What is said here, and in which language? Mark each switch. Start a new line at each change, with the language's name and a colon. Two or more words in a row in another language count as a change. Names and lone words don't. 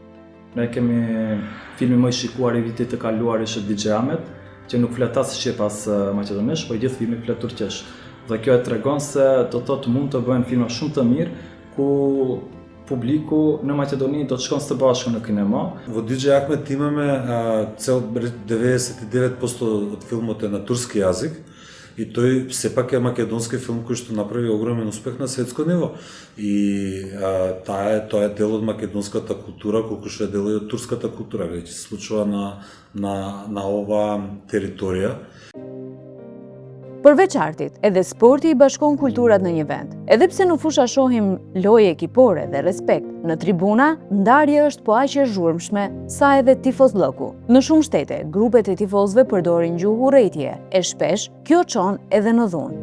Albanian: Ne kemi filmin më i shikuar i vitit të kaluar është DJ Ahmet, që nuk flet as shqip as maqedonisht, por gjithë filmi flet turqisht. Dhe kjo e tregon se do thotë mund të bëhen filma shumë të mirë ku publiku në Maqedoni do të shkon së bashku në kinema.
Macedonian: Во DJ Ahmet имаме цел 99% од филмот е на турски јазик и тој сепак е македонски филм кој што направи огромен успех на светско ниво. И тоа е дел од македонската култура, колку што е дел од турската култура, веќе се случува на ова територија.
Albanian: Përveç artit, edhe sporti i bashkon kulturat në një vend. Edhe pse në fusha shohim loje ekipore dhe respekt, në tribuna, ndarja është po aq e zhurmshme sa edhe tifozllëku. Në shumë shtete, grupet e tifozëve përdorin gjuhë urrëtie, e shpesh kjo çon edhe në dhunë.